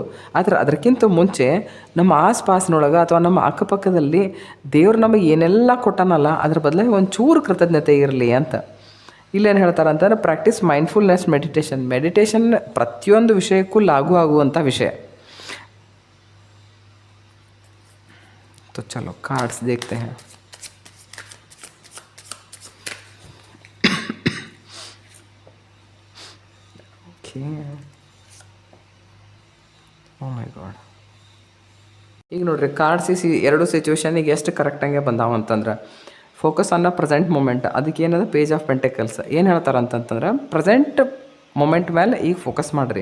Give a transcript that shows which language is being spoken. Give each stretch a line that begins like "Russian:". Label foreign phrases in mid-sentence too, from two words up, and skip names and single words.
Kannada: ಆದರೆ ಅದಕ್ಕಿಂತ ಮುಂಚೆ ನಮ್ಮ ಆಸ್ಪಾಸ್ನೊಳಗೆ ಅಥವಾ ನಮ್ಮ ಅಕ್ಕಪಕ್ಕದಲ್ಲಿ ದೇವ್ರು ನಮಗೆ ಏನೆಲ್ಲ ಕೊಟ್ಟಾನಲ್ಲ ಅದ್ರ ಬದಲಾಗಿ ಒಂಚೂರು ಕೃತಜ್ಞತೆ ಇರಲಿ ಅಂತ. ಇಲ್ಲೇನು ಹೇಳ್ತಾರೆ ಅಂತಂದ್ರೆ
English: practice mindfulness meditation
Kannada: ಪ್ರತಿಯೊಂದು ವಿಷಯಕ್ಕೂ ಲಾಗೂ ಆಗುವಂಥ ವಿಷಯ.
Hindi: तो चलो कार्ड्स देखते हैं. ओके,
English: Oh my God.
Kannada: ಈಗ ನೋಡ್ರಿ, ಕಾರ್ಡ್ಸ್ ಎರಡು ಸಿಚುವೇಶನಿಗೆ ಎಷ್ಟು ಕರೆಕ್ಟಾಗೆ ಬಂದಾವ ಅಂತಂದ್ರೆ,
English: focus on the present moment.
Kannada: ಅದಕ್ಕೆ ಏನದ ಪೇಜ್ ಆಫ್ ಪೆಂಟಕಲ್ಸ್ ಏನು ಹೇಳ್ತಾರೆ ಅಂತಂತಂದ್ರೆ,
English: present moment
Kannada: ಮೇಲೆ ಈಗ ಫೋಕಸ್ ಮಾಡಿರಿ.